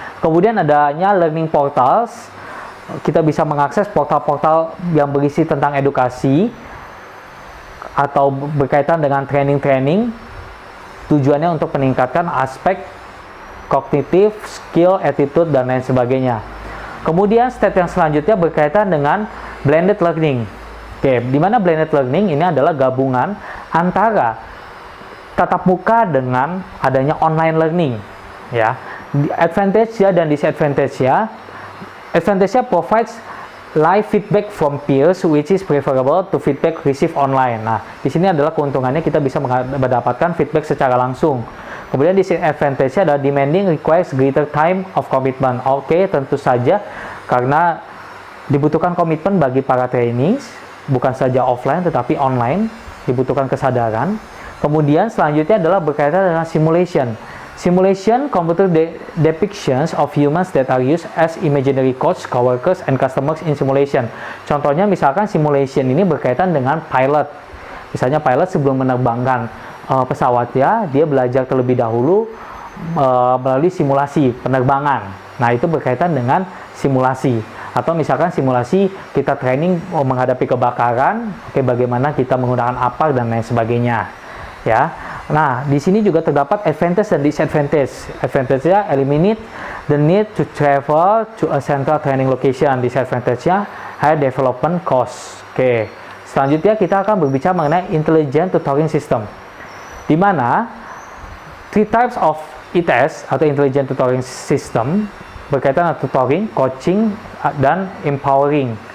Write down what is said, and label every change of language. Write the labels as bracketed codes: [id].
[id] Kemudian adanya learning portals, kita bisa mengakses portal-portal yang berisi tentang edukasi atau berkaitan dengan training-training, tujuannya untuk meningkatkan aspek kognitif, skill, attitude, dan lain sebagainya. Kemudian step yang selanjutnya berkaitan dengan blended learning. Oke, di mana blended learning ini adalah gabungan antara tatap muka dengan adanya online learning, ya. Advantage-nya dan disadvantage-nya. [en] Advantage-nya provides live feedback from peers, which is preferable to feedback received online. [id] Nah, di sini adalah keuntungannya kita bisa mendapatkan feedback secara langsung. Kemudian disadvantage-nya adalah [en] demanding requires greater time of commitment. [id] Oke, tentu saja karena dibutuhkan komitmen bagi para trainees, bukan saja offline tetapi online, dibutuhkan kesadaran. Kemudian selanjutnya adalah berkaitan dengan simulation. [en] Simulation, computer depictions of humans that are used as imaginary coach, coworkers, and customers in simulation. [id] Contohnya misalkan simulation ini berkaitan dengan pilot. Misalnya pilot sebelum menerbangkan pesawatnya, dia belajar terlebih dahulu melalui simulasi penerbangan. Nah itu berkaitan dengan simulasi. Atau misalkan simulasi kita training menghadapi kebakaran, bagaimana kita menggunakan APAR dan lain sebagainya. Ya. Nah, di sini juga terdapat advantage dan disadvantage. [en] Advantage-nya eliminate the need to travel to a central training location. [id] Disadvantage-nya [en] high development cost. [id] Oke. Selanjutnya kita akan berbicara mengenai intelligent tutoring system. Di mana [en] three types of ITS [id] atau intelligent tutoring system berkaitan dengan tutoring, coaching, dan empowering.